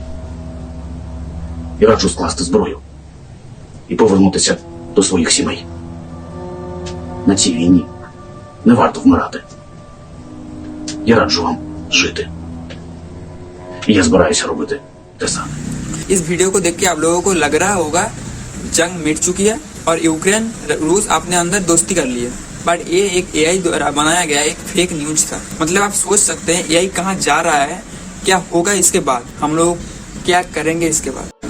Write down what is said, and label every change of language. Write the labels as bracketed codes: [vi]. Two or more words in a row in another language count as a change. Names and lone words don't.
[uk] І раджу скласти зброю і повернутися до своїх сімей. На цій війні не варто вмирати. Я раджу вам жити. І я збираюся робити те саме. [hi] इस वीडियो को देख के आप लोगों को लग रहा होगा जंग मिट चुकी है और यूक्रेन रूस अपने अंदर दोस्ती कर ली है, बट ये एक एआई द्वारा बनाया गया एक [en] fake news [hi] था। मतलब आप सोच सकते हैं एआई कहाँ जा रहा है, क्या होगा इसके बाद, हम लोग क्या करेंगे इसके बाद।